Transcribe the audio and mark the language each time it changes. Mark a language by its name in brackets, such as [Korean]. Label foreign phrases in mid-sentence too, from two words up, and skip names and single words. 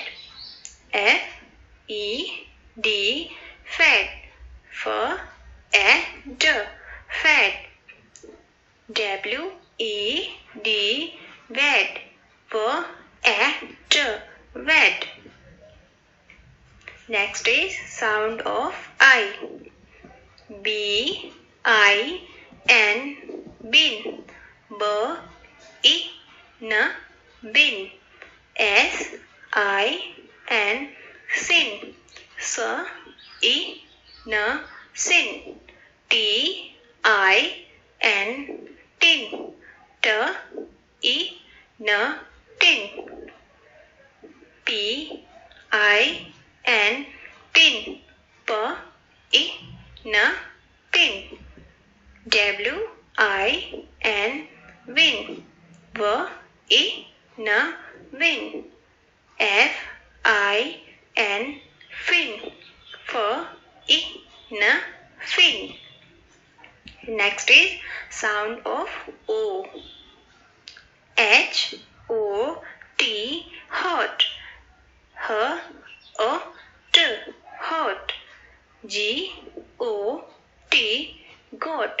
[English] F E D fat. F A D fat. W E D wet. W A D wet. Next is sound of I. B I N bin. B I N bin. S I N sin. S I N sin. T I N tin. T I N tin. P I N pin. P I N pin. W I N win. W I N win. F I N fin. F I N fin. Next is sound of O. H O T hot. H O T hot. G O T got.